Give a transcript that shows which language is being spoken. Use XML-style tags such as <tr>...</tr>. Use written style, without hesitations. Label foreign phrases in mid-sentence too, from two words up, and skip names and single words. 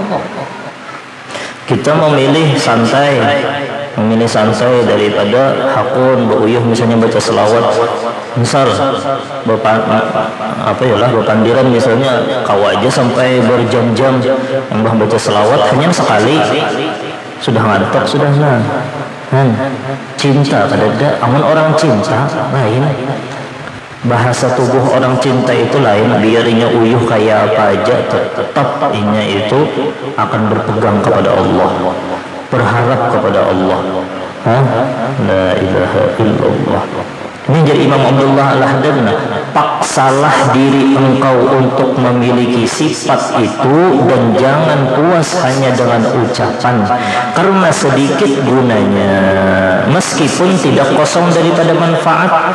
<bjn>Kita memilih santai daripada hakun beuyuh, misalnya baca selawat, misal berpandiran misalnya kau aja sampai berjam-jam mbah baca selawat hanya sekali sudah ngantuk sudah cinta kadada. Amun orang cinta lain, bahasa tubuh orang cinta itu lain. Biarnya uyuh kayak apa aja, tetap inya itu akan berpegang kepada Allah, berharap kepada Allah.</bjn> <ar>لا إله إلا الله.</ar> <id>Ini jadi Imam Abdullah Al-Haddad, paksalah diri engkau untuk memiliki sifat itu dan jangan puas hanya dengan ucapan, karena sedikit gunanya meskipun tidak kosong daripada manfaat.</id>